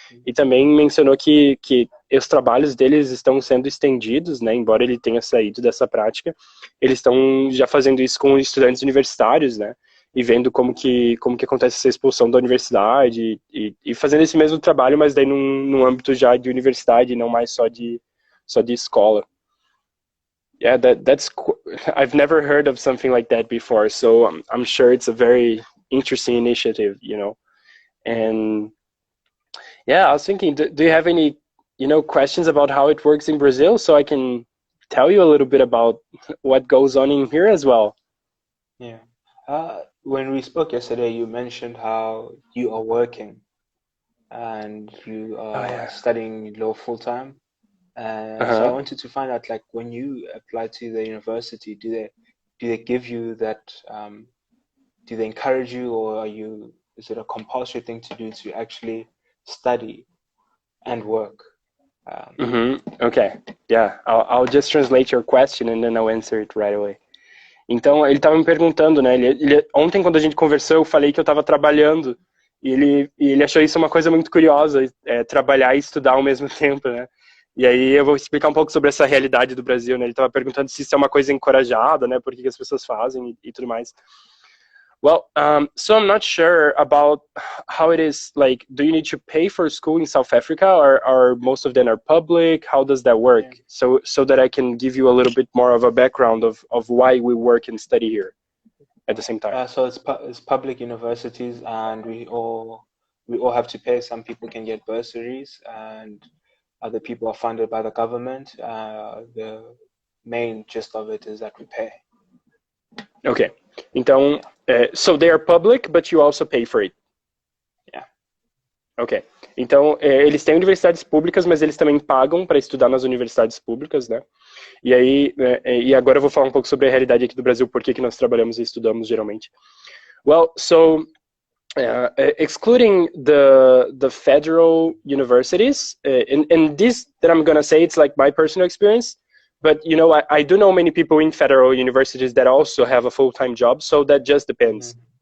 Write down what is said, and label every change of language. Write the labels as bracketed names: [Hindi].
[Portuguese] E também mencionou que os trabalhos deles estão sendo estendidos, né, embora ele tenha saído dessa prática, eles estão já fazendo isso com estudantes universitários, né, e vendo como que acontece essa expulsão da universidade e fazendo esse mesmo trabalho, mas daí num âmbito já de universidade, não mais só de escola. [English] Yeah, I've never heard of something like that before, so I'm sure it's a very interesting initiative, you know. And yeah, I was thinking, do you have any, questions about how it works in Brazil, so I can tell you a little bit about what goes on in here as well? Yeah. When we spoke yesterday, you mentioned how you are working and you are studying law full time. So I wanted to find out, like, when you apply to the university, do they give you that? Do they encourage you, or is it a compulsory thing to do to actually study and work? Okay. Yeah, I'll just translate your question and then I'll answer it right away. [Portuguese] Então, ele estava me perguntando, né, ontem quando a gente conversou, eu falei que eu estava trabalhando, e ele achou isso uma coisa muito curiosa, trabalhar e estudar ao mesmo tempo, né. E aí eu vou explicar um pouco sobre essa realidade do Brasil, né, ele estava perguntando se isso é uma coisa encorajada, né, por que as pessoas fazem e tudo mais. [English] Well, so I'm not sure about how it is, like, do you need to pay for school in South Africa, or most of them are public? How does that work? Yeah. So that I can give you a little bit more of a background of why we work and study here at the same time. So it's public universities, and we all have to pay. Some people can get bursaries, and other people are funded by the government. The main gist of it is that we pay. Okay. Então, so they are public, but you also pay for it. Yeah. Ok. [Portuguese] Então, eles têm universidades públicas, mas eles também pagam para estudar nas universidades públicas, né? E aí, e agora eu vou falar um pouco sobre a realidade aqui do Brasil, por que nós trabalhamos e estudamos geralmente. [English] Well, so, excluding the federal universities, and this that I'm going to say, it's like my personal experience, but, I do know many people in federal universities that also have a full-time job, so that just depends.